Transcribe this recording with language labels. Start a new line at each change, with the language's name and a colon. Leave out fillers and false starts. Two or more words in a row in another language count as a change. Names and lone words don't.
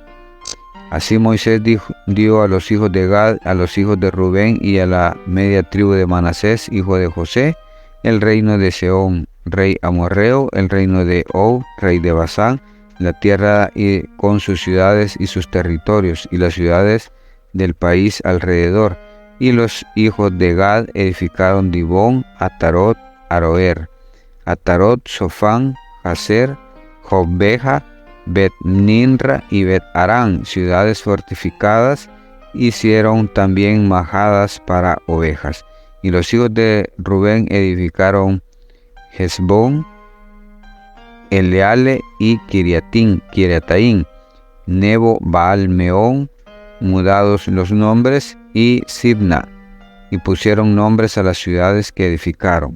Spanish: Así Moisés dio a los hijos de Gad, a los hijos de Rubén y a la media tribu de Manasés, hijo de José, el reino de Sehón, rey amorreo, el reino de Og, rey de Basán, la tierra con sus ciudades y sus territorios, y las ciudades del país alrededor. Y los hijos de Gad edificaron Dibón, Atarot, Aroer, Atarot, Sofán, Hazer, Jobbeja, Bet-Ninra y Bet-Arán, ciudades fortificadas. Hicieron también majadas para ovejas. Y los hijos de Rubén edificaron Hesbón, Eleale y Kiriataim, Nebo, Baal Meón, mudados los nombres, y Sibna, y pusieron nombres a las ciudades que edificaron.